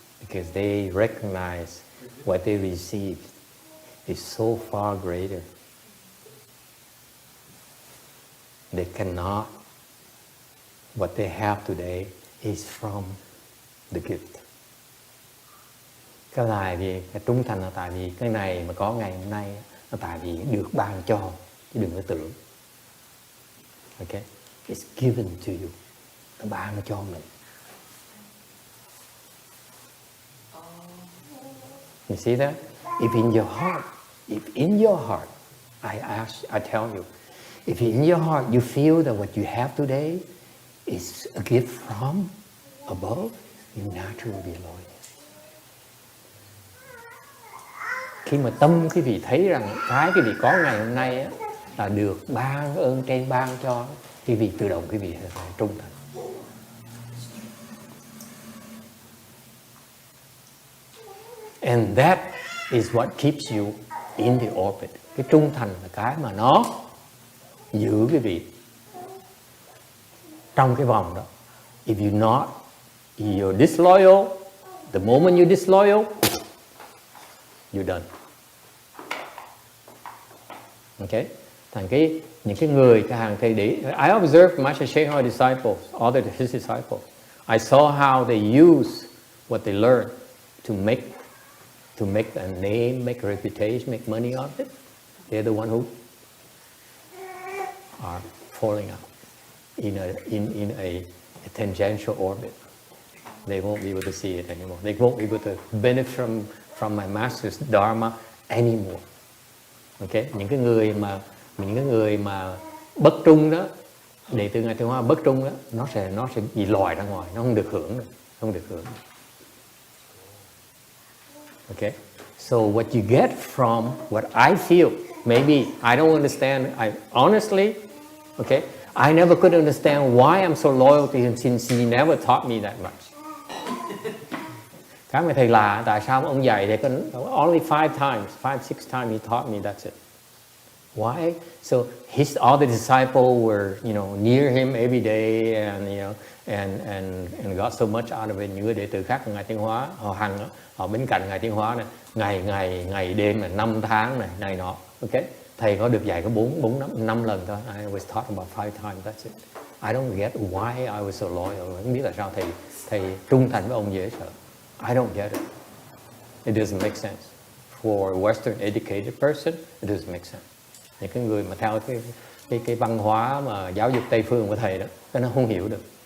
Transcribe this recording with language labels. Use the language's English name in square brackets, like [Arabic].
[English] Because they recognize what they received is so far greater. They cannot. What they have today is from the gift. [Vietnamese] Cái trung thành là tại vì cái này mà có ngày hôm nay là tại vì được ban cho, chứ đừng có tưởng. [English] Okay? It's given to you. [Vietnamese] Nó ban cho mình. [English] You see that? If in your heart, I tell you, if in your heart you feel that what you have today is a gift from above, you naturally be loyal. [Vietnamese] Khi mà tâm quý vị thấy rằng cái quý vị có ngày hôm nay á, là được ban ơn trên ban cho, quý vị tự động quý vị phải trung thành. [English] And that is what keeps you in the orbit. [Vietnamese] Cái trung thành là cái mà nó giữ quý vị trong cái vòng đó. [English] If you're disloyal, the moment you're disloyal, you're done. Okay? [Vietnamese] Những cái người, cái hàng thầy để, [English] I observed Master Sheikh disciples, other his disciples. I saw how they use what they learned to make a name, make a reputation, make money out of it. They're the one who are falling out in a tangential orbit. They won't be able to see it anymore. They won't be able to benefit from my master's dharma anymore. Okay? [Vietnamese] Những cái người mà bất trung đó, đệ tử Ngài Tiêu Hóa bất trung đó, nó sẽ bị lòi ra ngoài, nó không được hưởng nữa. [English] Okay? So what you get from what I feel, maybe I don't understand. Honestly, okay, I never could understand why I'm so loyal to him since he never taught me that much. [Vietnamese] Các người thầy là tại sao ông dạy thì [English] only 5 times, 5-6 times he taught me, that's it. Why? So his other disciples were, near him every day, and and got so much out of it. [Vietnamese] Những người đệ tử khác của Ngài Tiên Hóa, họ bên cạnh Ngài Tiên Hóa này, ngày đêm là 5 tháng này nọ. Okay? Thầy có được dạy có 4-5 lần thôi. [English] I was taught about 5 times. That's it. I don't get why I was so loyal. [Vietnamese] Không biết là sao thầy trung thành với ông dễ sợ. [English] I don't get it. It doesn't make sense. For a Western educated person, it doesn't make sense. [Vietnamese] Những cái người mà theo cái văn hóa mà giáo dục Tây phương của thầy đó, cái nó không hiểu được.